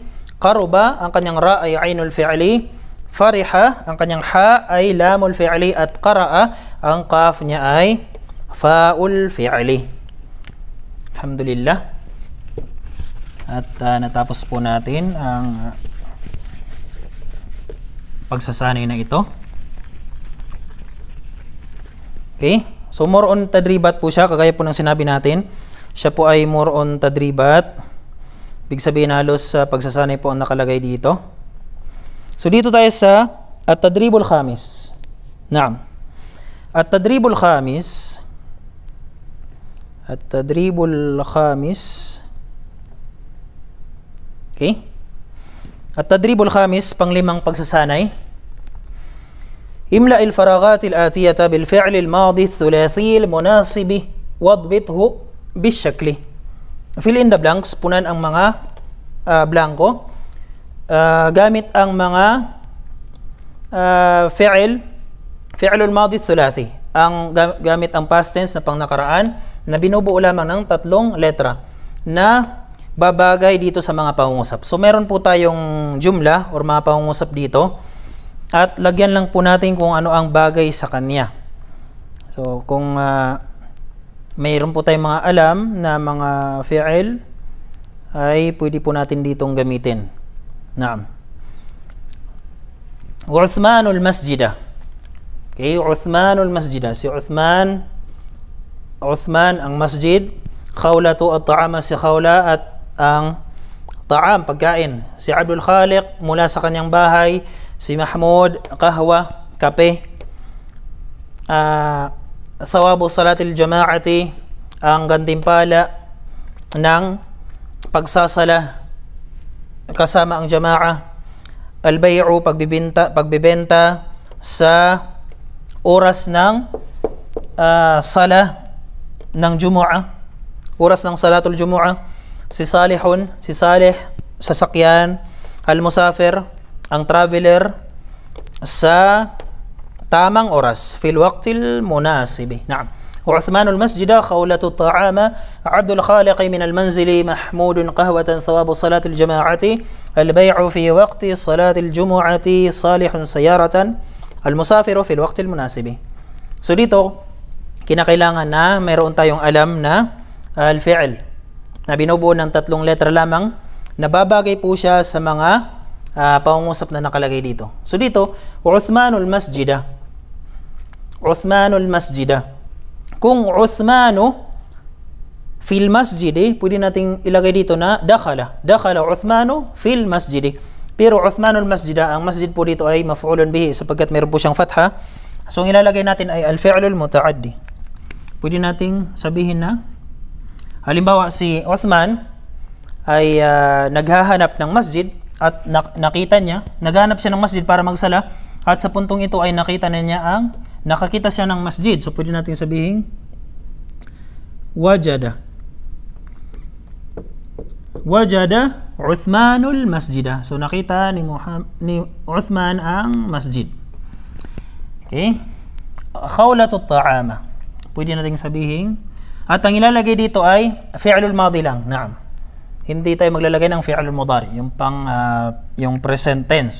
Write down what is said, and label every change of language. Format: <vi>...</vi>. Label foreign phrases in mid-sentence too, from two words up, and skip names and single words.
<ar>Qaruba,</ar> <tl>ang kanyang ra ay</tl> <ar>عين الفعل. Fariha,</ar> <tl>ang kanyang ha ay</tl> <ar>لام الفعل.</ar> <tl>At qara'a, ang qaf niya ay</tl> <ar>فاء الفعل. Alhamdulillah.</ar> <tl>At natapos po natin ang pagsasanay na ito. Okay?</tl> <en>So more on</en> <tl>tadribat po siya, kagaya po ng sinabi natin. Siya po ay</tl> <en>more on</en> <tl>tadribat. Ibig sabihin halos pagsasanay po ang nakalagay dito. So dito tayo sa</tl> <ar>التدريب الخامس. نعم. التدريب الخامس. Okay. التدريب الخامس</ar> <tl>panglimang pagsasanay.</tl> <ar>املأ الفراغات الآتية بالفعل الماضي الثلاثي المناسب واضبطه بالشكل.</ar> <en>Fill in the blanks,</en> <tl>punan ang mga blanco gamit ang mga</tl> <ar>الفعل الماضي الثلاثي,</ar> <tl>ang gamit ang</tl> <en>past tense</en> <tl>na pangnakaraan na binubuo lamang ng 3 letra na babagay dito sa mga pangungusap. So meron po tayong jumla or mga pangungusap dito at lagyan lang po natin kung ano ang bagay sa kanya. So kung mayroon po tayong mga alam na mga fi'il ay pwede po natin ditong gamitin.</tl> <ar>نعم. عثمان المسجد.</ar> <tl>Okay,</tl> <ar>عثمان المسجد.</ar> <tl>Si Uthman ang masjid.</tl> <ar>خولة الطعام,</ar> <tl>si Khawla at ang ta'am, pagkain. Si Abdul Khaliq mula sa kanyang bahay. Si Mahmud, kahwa, kape.</tl> <ar>ثواب صلاة الجماعة,</ar> <tl>ang gantimpala ng pagsasala kasama ang jama'a.</tl> <ar>Al-bay'u,</ar> <tl>pagbibenta sa oras ng sala ng Jumu'ah, oras ng</tl> <ar>صلاة الجمعة.</ar> <tl>Si Salihun, si Salih, sasakyan.</tl> <ar>Al-musafir,</ar> <tl>ang traveler sa tamang oras,</tl> <ar>في الوقت المناسب. نعم. وعثمان المسجد خولة الطعام عبد الخالق من المنزل محمود قهوة ثواب صلاة الجماعة البيع في وقت صلاة الجمعة صالح سيارة المسافر في الوقت المناسب.</ar> <tl>So dito kinakailangan na mayroon tayong alam na al-fi'l na binubuo ng 3 letra lamang, nababagay po siya sa mga pangungusap na nakalagay dito. So dito,</tl> <ar>عثمان المسجد. عثمان المسجد. Kung عثمان في المسجد,</ar> <tl>pwede nating ilagay dito na dakhala.</tl> <ar>دخل عثمان في المسجد.</ar> <tl>Pero</tl> <ar>عثمان المسجد,</ar> <tl>ang masjid po dito ay</tl> <ar>مفعول به</ar> <tl>sapagkat meron po siyang fatha. So ang ilalagay natin ay</tl> <ar>الفعل المتعدي.</ar> <tl>Pwede nating sabihin na halimbawa si Uthman ay naghahanap ng masjid at nakita niya, naghahanap siya ng masjid para magsala at sa puntong ito ay nakakita siya ng masjid. So pwede natin sabihin</tl> <ar>وجد عثمان المسجد.</ar> <tl>So nakita ni Uthman ang masjid. Okay.</tl> <ar>خولة الطعام,</ar> <tl>pwede natin sabihin, at ang ilalagay dito ay</tl> <ar>الفعل الماضي</ar> <tl>lang. Naam. Hindi tayo maglalagay ng</tl> <ar>الفعل المضارع,</ar> <tl>yung</tl> <en>present tense.</en>